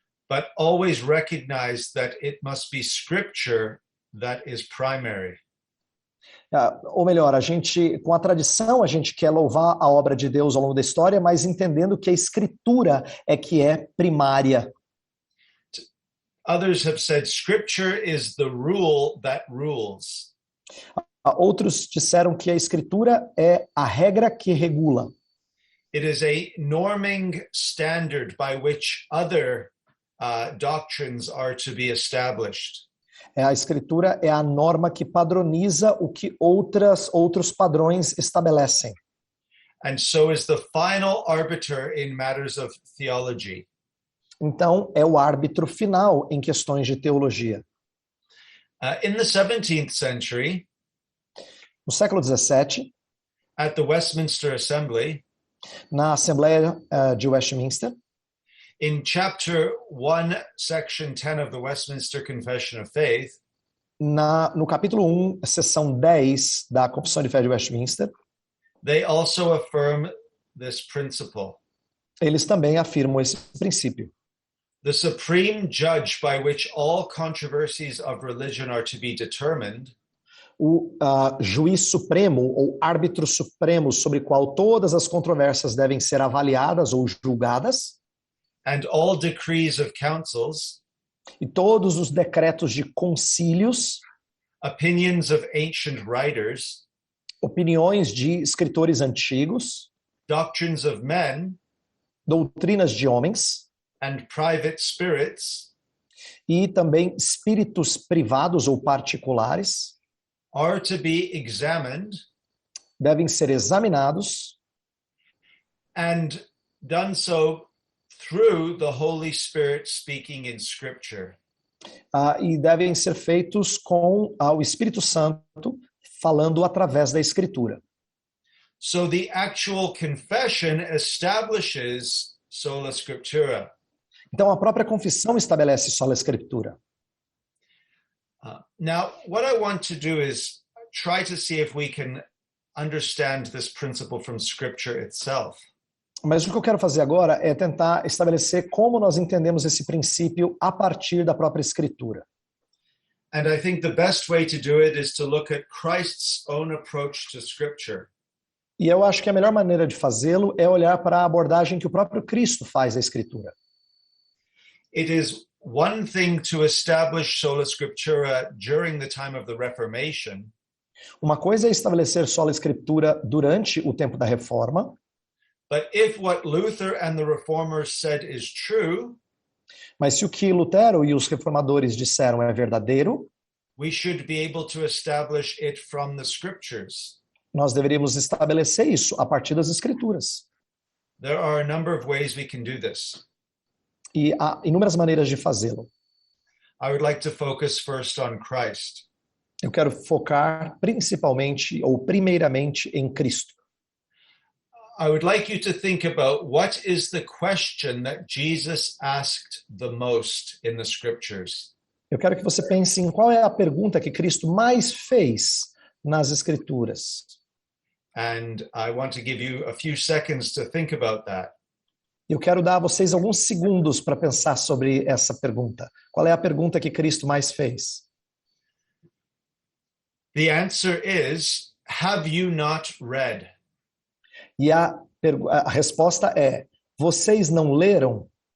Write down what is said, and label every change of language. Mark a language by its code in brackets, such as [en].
[en] But always recognize that it must be scripture that is primary. [pt] Ou melhor, com a tradição, a gente quer louvar a obra de Deus ao longo da história, mas entendendo que a escritura é que é primária. [en] Others have said scripture is the rule that rules. [pt] Outros disseram que a escritura é a regra que regula. [en] It is a norming standard by which other doctrines are to be established. [pt] A escritura é a norma que padroniza o que outros padrões estabelecem. [en] And so is the final arbiter in matters of theology. [pt] Então, é o árbitro final em questões de teologia. [en] In the 17th century, [pt] no século XVII, [en] at the Westminster Assembly, [pt] na Assembleia de Westminster, [en] in chapter 1, section 10 of the Westminster Confession of Faith, [pt] no capítulo 1, seção 10 da Confissão de Fé de Westminster, [en] they also affirm this principle. [pt] Eles também afirmam esse princípio. [en] The supreme judge by which all controversies of religion are to be determined, [pt] o juiz supremo ou árbitro supremo sobre qual todas as controvérsias devem ser avaliadas ou julgadas, [en] and all decrees of councils, [pt] e todos os decretos de concílios, [en] opinions of ancient writers, [pt] opiniões de escritores antigos, [en] doctrines of men, [pt] doutrinas de homens, [en] and private spirits, [pt] e também espíritos privados ou particulares, [en] are to be examined, [pt] devem ser examinados, [en] and done so through the Holy Spirit speaking in Scripture. [pt] E devem ser feitos com o Espírito Santo falando através da Escritura. [en] So the actual confession establishes sola scriptura. [pt] Então a própria confissão estabelece sola Escritura. [en] Now, what I want to do is try to see if we can understand this principle from Scripture itself. [pt] Mas o que eu quero fazer agora é tentar estabelecer como nós entendemos esse princípio a partir da própria Escritura. [en] And I think the best way to do it is to look at Christ's own approach to Scripture. [pt] E eu acho que a melhor maneira de fazê-lo é olhar para a abordagem que o próprio Cristo faz à Escritura. [en] It is one thing to establish sola scriptura during the time of the Reformation. [pt] Uma coisa é estabelecer sola Escritura durante o tempo da Reforma. [en] But if what Luther and the Reformers said is true, [pt] mas se o que Lutero e os reformadores disseram é verdadeiro, [en] we should be able to establish it from the Scriptures. [pt] Nós deveríamos estabelecer isso a partir das Escrituras. [en] There are a number of ways we can do this. [pt] E há inúmeras maneiras de fazê-lo. [en] I would like to focus first on Christ. [pt] Eu quero focar principalmente ou primeiramente em Cristo. [en] I would like you to think about what is the question that Jesus asked the most in the Scriptures. [pt] Eu quero que você pense em qual é a pergunta que Cristo mais fez nas Escrituras. [en] And I want to give you a few seconds to think about that. [pt] Eu quero dar a vocês alguns segundos para pensar sobre essa pergunta. Qual é a pergunta que Cristo mais fez? [en] The answer is, have you not read? [pt] E a resposta é, vocês não leram?